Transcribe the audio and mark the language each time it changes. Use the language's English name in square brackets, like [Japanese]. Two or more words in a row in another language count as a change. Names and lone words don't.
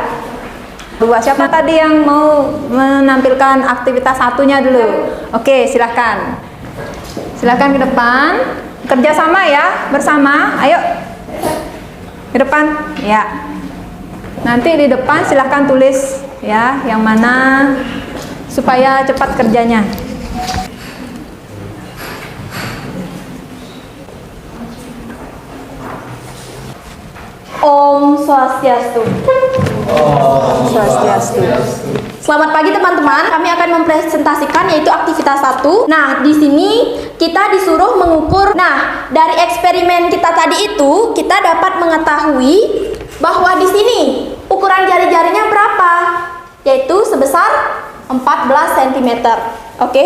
[Indonesian] Siapa tadi yang mau menampilkan aktivitas satunya dulu? Oke, silakan. Silakan ke depan. Kerjasama ya, bersama. Ayo. Ke depan. Ya. Nanti di depan silakan tulis ya, yang mana supaya cepat kerjanya. [Balinese] Om Swastiastu. [Indonesian] Swastiastu. Selamat pagi teman-teman. Kami akan mempresentasikan yaitu aktivitas 1. Nah, di sini kita disuruh mengukur. Nah, dari eksperimen kita tadi itu kita dapat mengetahui bahwa di sini ukuran jari-jarinya berapa? Yaitu sebesar 14 cm. Oke?